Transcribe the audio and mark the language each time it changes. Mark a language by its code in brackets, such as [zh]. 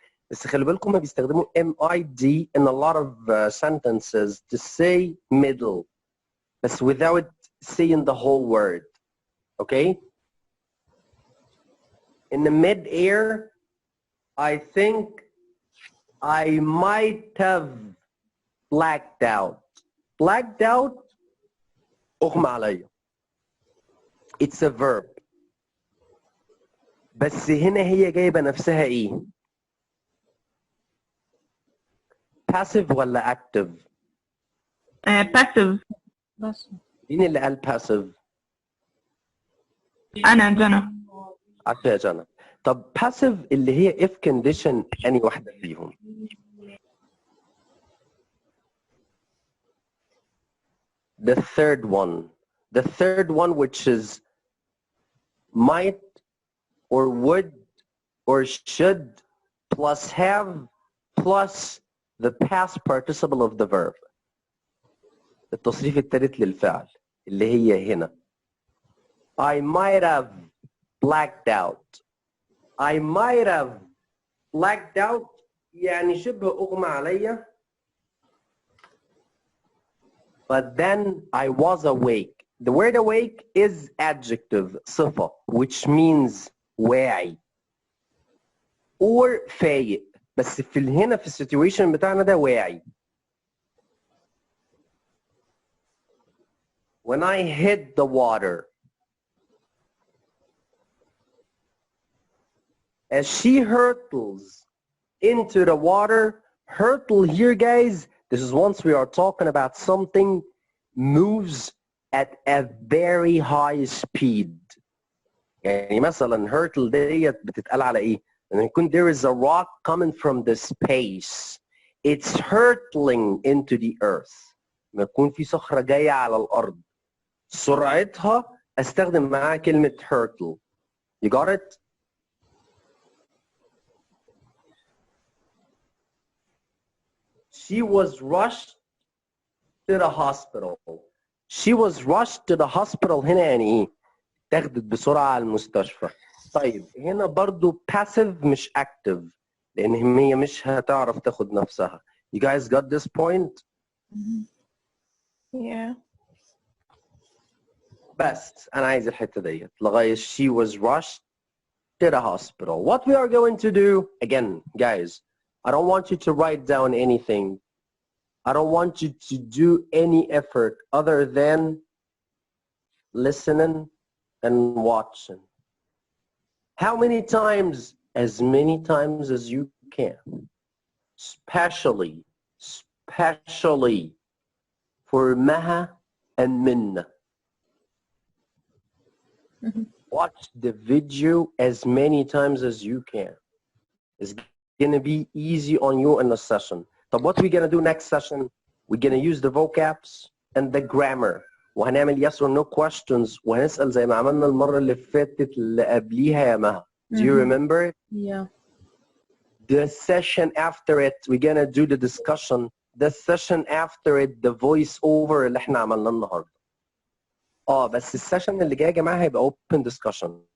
[ar] بس خلي بالكم ما بيستخدموا [en] MID in a lot of sentences to say middle بس without saying the whole word. Okay? In the mid-air I think I might have blacked out. Blacked out [ar] أغمى عليا. [en] It's a verb. [ar] بس هنا هي جايبة نفسها ايه؟ passive ولا active؟ [en] passive. [ar] مين اللي قال passive؟ أنا جنى. عارفة يا جنى. طب [en] passive [ar] اللي هي [en] if condition [ar] أنهي واحدة فيهم؟ [en] The third one which is might or would or should plus have plus the past participle of the verb. [ar] التصريف الثالث للفعل اللي هي هنا. [en] I might have blacked out. I might have blacked out [ar] يعني شبه أغمى عليا. [en] But then I was awake. The word awake is adjective, [ar] صفة, [en] which means [ar] واعي. Or فايق. بس في هنا في السيتويشن بتاعنا ده واعي. [en] When I hit the water. As she hurtles into the water, hurtle here guys, this is once we are talking about something moves at a very high speed. [ar] يعني مثلا hurtle ديت بتتقال على ايه؟ لما يكون [en] there is a rock coming from the space. It's hurtling into the earth. [ar] لما يكون في صخرة جاية على الأرض. سرعتها استخدم معاها كلمة hurtle. [en] You got it? She was rushed to the hospital. She was rushed to the hospital [ar] هنا يعني ايه؟ تاخدت بسرعة على المستشفى. طيب هنا برضو passive مش active لأن هي مش هتعرف تاخد نفسها. [en] You guys got this point? Yeah. [ar] بس أنا عايز الحتة ديت لغاية [en] she was rushed to the hospital. What we are going to do, again, guys, I don't want you to write down anything. I don't want you to do any effort other than listening and watching. How many times? As many times as you can. Especially for Maha and Minna. Watch the video as many times as you can. It's gonna be easy on you in the session. But what we're gonna do next session, we're gonna use the vocabs and the grammar. [ar] وهنعمل [en] yes or no questions [ar] وهنسأل زي ما عملنا المرة اللي فاتت اللي قبليها يا مها. [en] Do you remember it? Yeah. The session after it, we're gonna do the discussion. The session after it, the voice over [ar] اللي احنا عملناه النهارده. بس السيشن اللي جاي يا جماعه هيبقى [en] open discussion.